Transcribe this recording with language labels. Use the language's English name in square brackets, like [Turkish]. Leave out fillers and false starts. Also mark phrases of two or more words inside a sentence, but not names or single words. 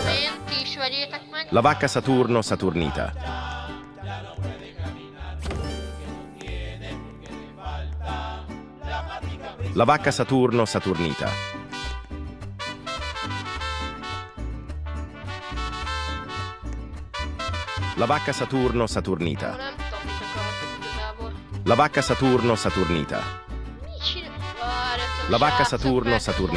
[Hungarian] Megveszem én, ti is vegyétek meg. [Italian] La vacca Saturno Saturnita. La vacca Saturno Saturnita. La vacca Saturno Saturnita. [Hungarian] Nem tudom, mit akartok igazából. [Italian] La vacca Saturno Saturnita. [Hungarian] Mit csinál? Várjatok, [Italian] La vacca [Hungarian] srácok, [Italian] Saturno [Hungarian] mert [Italian] Saturnita.